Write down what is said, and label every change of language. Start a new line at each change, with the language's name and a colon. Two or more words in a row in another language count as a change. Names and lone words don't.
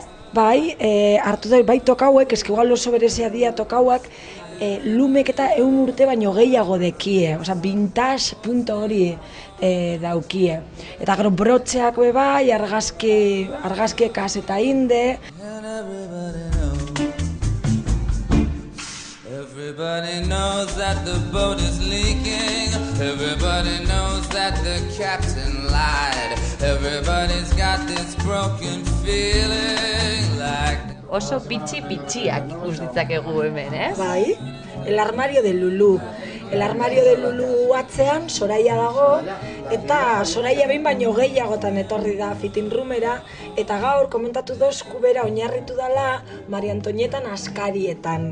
Basque: Bai, hartu da, bai tokauek, eski igual oso berezia dia tokauak, lumek eta 100 urte baino gehiago dekie, vintage punto hori daukie. Eta gero brotxeak bai, argazkiekaz eta inde.
English: Everybody knows that the boat is leaking. Everybody knows that the captain lied. Everybody's got this broken feeling like...
Basque: Oso pitxiak ikus ditzakegu hemen, ez? Bai, el armario de Lulu. El armario de Lulu atzean, Soraia dago, eta Soraia behin baino gehiagotan etorri da fitting roomera, eta gaur komentatu dozku bera oinarritu dela Maria Antonietan askarietan.